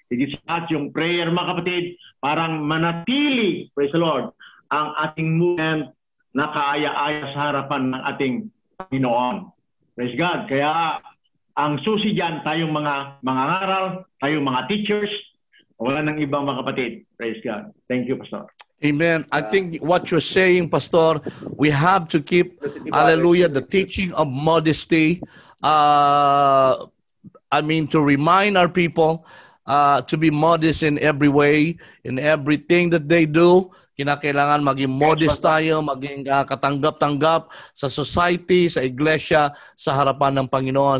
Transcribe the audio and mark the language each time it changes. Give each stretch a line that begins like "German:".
Filipino: Higit sa yung prayer mga kapatid, parang manatili,
English: praise the Lord,
Filipino: ang ating movement na kaaya-aya sa harapan ng ating Panginoon.
English: Praise God.
Filipino: Kaya ang susi dyan, tayong mga ngaral, tayong mga teachers, wala nang ibang mga kapatid.
English: Praise God. Thank you, Pastor. Amen. I think what you're saying, Pastor, we have to keep, hallelujah, the teaching of modesty. To remind our people to be modest in every way, in everything that they do.
Filipino: Kinakailangan maging modest tayo, maging katanggap-tanggap sa society, sa iglesia, sa harapan ng Panginoon.